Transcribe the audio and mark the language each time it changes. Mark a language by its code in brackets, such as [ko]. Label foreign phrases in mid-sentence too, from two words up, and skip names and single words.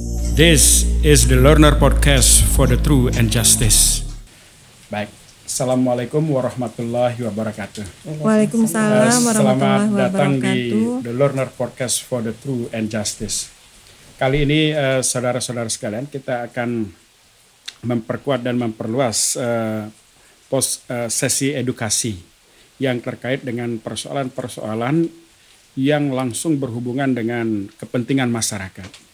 [en] This is the Learner Podcast for the True and Justice. [ar] Baik, السلام عليكم ورحمة الله وبركاته. وعليكم السلام ورحمة الله [id] Selamat datang di [ar] وبركاته. [en] The Learner Podcast for the True and Justice. [id] Kali ini saudara-saudara sekalian, kita akan memperkuat dan memperluas sesi edukasi yang terkait dengan persoalan-persoalan yang langsung berhubungan dengan kepentingan masyarakat.